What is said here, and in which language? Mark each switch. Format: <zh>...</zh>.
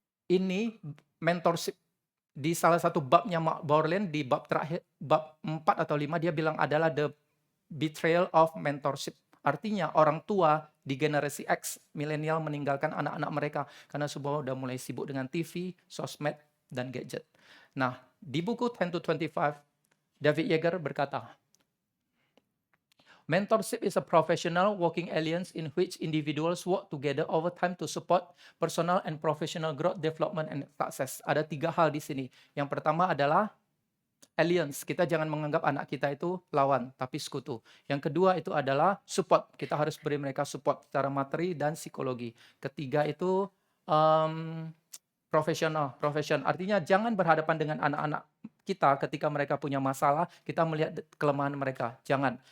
<id>Ini mentorship. Di salah satu babnya Mark Bowlin, di bab terakhir, bab 4 atau 5, dia bilang adalah</id> <en>the betrayal of mentorship.</en> <id>Artinya orang tua di generasi X, milenial meninggalkan anak-anak mereka karena semua udah mulai sibuk dengan TV, sosmed, dan gadget. Nah, di buku 10 to 25, David Yeager berkata,</id> <en>mentorship is a professional working alliance in which individuals work together over time to support personal and professional growth, development, and success.</en> <id>Ada 3 hal di sini. Yang pertama adalah alliance. Kita jangan menganggap anak kita itu lawan, tapi sekutu. Yang kedua itu adalah support. Kita harus beri mereka support secara materi dan psikologi. Ketiga itu profesional. Artinya jangan berhadapan dengan anak-anak kita ketika mereka punya masalah, kita melihat kelemahan mereka. Jangan.</id>